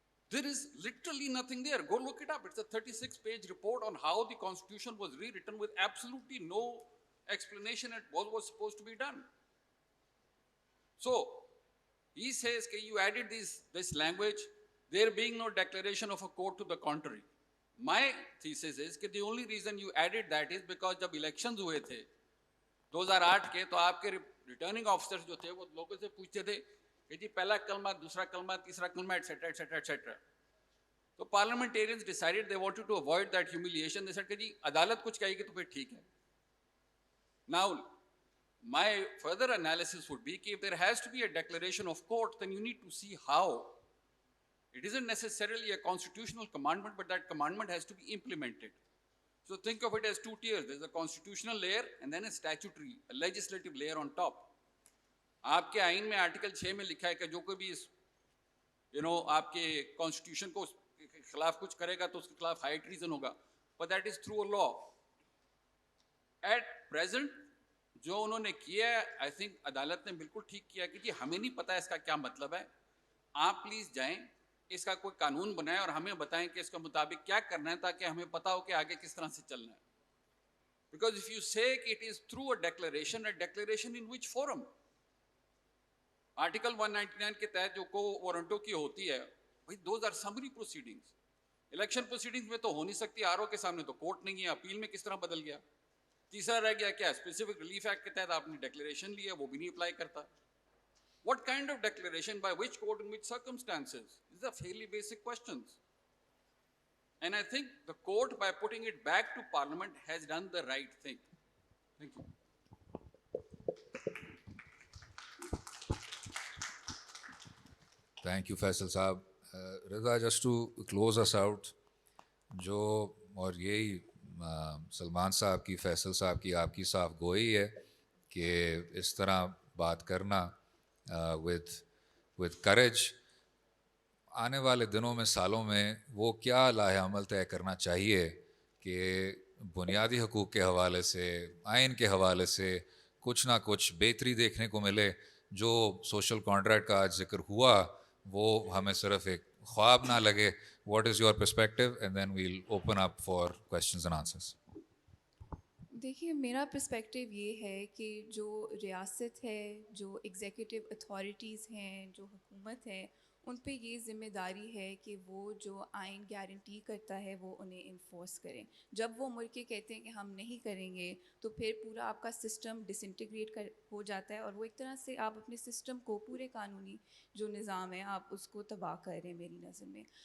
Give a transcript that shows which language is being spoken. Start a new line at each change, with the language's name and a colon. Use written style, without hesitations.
English: There is literally nothing there. Go look it up. It's a 36-page report on how the Constitution was rewritten with absolutely no explanation at what was supposed to be done. So, he says that you added this language, there being no declaration of a court to the contrary. My thesis is that the only reason you added that is because
Urdu: جب elections ہوئے تھے 2008 کے, تو آپ کے returning officers جو تھے وہ لوگوں سے پوچھتے تھے کہ جی پہلا کلمہ, دوسرا کلمہ, تیسرا کلمہ, ایٹسیٹرا ایٹسیٹرا ایٹسیٹرا.
English: تو parliamentarians decided they wanted to avoid that humiliation. They said
Urdu: کہ جی عدالت کچھ کہے گی تو پھر ٹھیک ہے.
English: Now my further analysis would be کہ if there has to be a declaration of court, then you need to see how. It isn't necessarily a constitutional commandment, but that commandment has to be implemented. So think of it as 2 tiers. There's a constitutional layer and then a statutory, a legislative layer on top.
Urdu: آپ کے آئین میں article 6 میں لکھا ہے کہ جو کوئی بھی آپ کے کانسٹیٹیوشن کو خلاف کچھ کرے گا تو اس کے خلاف ہائی ٹریزن ہوگا.
English: But that is through a law. At present
Urdu: جو انہوں نے کیا ہے,
English: I think
Urdu: عدالت نے بالکل ٹھیک کیا کہ جی ہمیں نہیں پتا اس کا کیا مطلب ہے, آپ پلیز جائیں اس کا کوئی قانون بنائیں اور ہمیں بتائیں کہ اس کے مطابق کیا کرنا ہے تاکہ ہمیں پتا ہو کہ آگے کس طرح سے چلنا ہے.
English: Because if you say it is through a declaration in which forum?
Urdu: Article 199 کے تحت جو کو وارنٹوں کی ہوتی ہے, بھائی
English: those are summary proceedings.
Urdu: Election proceedings میں تو ہو نہیں سکتی, RO کے سامنے تو کورٹ نہیں ہے, اپیل میں کس طرح بدل گیا. تیسرا رہ گیا کیا, اسپیسیفک ریلیف ایکٹ کے تحت آپ نے ڈیکلیریشن لی ہے, وہ بھی نہیں اپلائی کرتا.
English: What kind of declaration, by which court, in which circumstances? These are fairly basic questions. And I think the court, by putting it back to Parliament, has done the right thing. Thank you. Thank you, Feisal Saab.
Urdu: Rida, just to close us out, جو اور یہی سلمان صاحب کی, فیصل صاحب کی, آپ کی صاف گوئی ہے کہ اس طرح بات کرنا
English: with courage,
Urdu: آنے والے دنوں میں, سالوں میں وہ کیا لاہ عمل طے کرنا چاہیے کہ بنیادی حقوق کے حوالے سے, آئین کے حوالے سے کچھ نہ کچھ بہتری دیکھنے کو ملے. جو سوشل کانٹریکٹ کا آج ذکر ہوا وہ ہمیں صرف ایک خواب نہ لگے.
English: What is your perspective? And then we'll open up for questions and answers.
Urdu: دیکھیے میرا پرسپیکٹیو یہ ہے کہ جو ریاست ہے، جو ایگزیکٹو اتھارٹیز ہیں، جو حکومت ہے، ان پہ یہ ذمہ داری ہے کہ وہ جو آئین گارنٹی کرتا ہے وہ انہیں انفورس کریں. جب وہ ملک کے کہتے ہیں کہ ہم نہیں کریں گے تو پھر پورا آپ کا سسٹم ڈس انٹیگریٹ ہو جاتا ہے، اور وہ ایک طرح سے آپ اپنے سسٹم کو، پورے قانونی جو نظام ہے، آپ اس کو تباہ کر رہے ہیں میری نظر میں.